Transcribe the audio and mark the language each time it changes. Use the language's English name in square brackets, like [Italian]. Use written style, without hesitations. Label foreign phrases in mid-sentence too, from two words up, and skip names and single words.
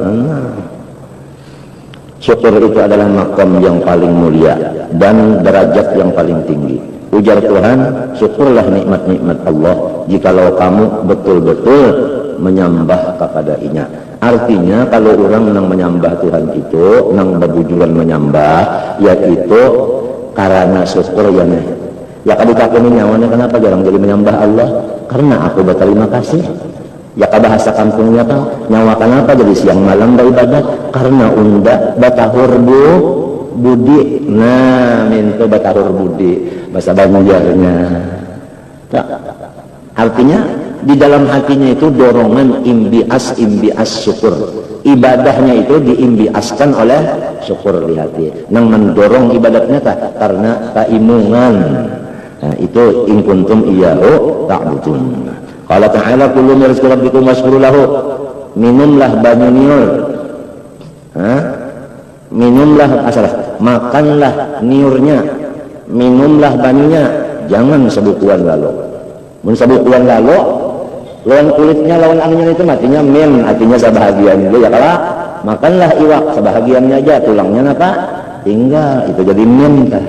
[Banjar] syukur itu adalah makom yang paling mulia dan derajat yang paling tinggi ujar Tuhan syukurlah nikmat-nikmat Allah jikalau kamu betul-betul menyembah kepada-Nya. Artinya kalau orang nang menyembah Tuhan itu nang berbujuran menyembah yaitu karena syukur ya nih ya kadikakuni nyawane kenapa jarang jadi menyembah Allah karena aku berterima kasih ya bahasa kampungnya kan nyawa kenapa jadi siang malam beribadah karena unda batahur budi nah minta batahur budi bahasa Banjarnya artinya di dalam hatinya itu dorongan imbias syukur ibadahnya itu diimbiaskan oleh syukur di hati nang mendorong ibadatnya karena keimungan nah, itu [Arabic] إن كنتم إياه تعبدون قال تعالى كلوا من رزق ربكم واشكروا له [Banjar] minumlah banyu niur minumlah makanlah niurnya minumlah banyunya jangan sebukuan lalu mun sebukuan lalu lawan kulitnya lawan anunya itu matinya min artinya sebahagian dulu ya kalah makanlah iwak sebahagiannya aja tulangnya apa tinggal itu jadi min